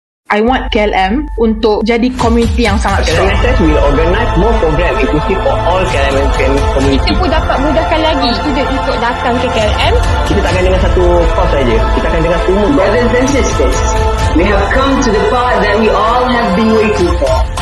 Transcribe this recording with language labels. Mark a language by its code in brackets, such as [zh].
[en] I want [ms] KLM untuk jadi komuniti yang sangat strong. [en] Manifesto will organize more program inclusive for all KLM community. [ms] Kita pun dapat mudahkan lagi student untuk datang ke KLM. Kita takkan dengan satu course saja. Kita akan dengan semua. [en] Brothers and sisters, we have come to the part that we all have been waiting for.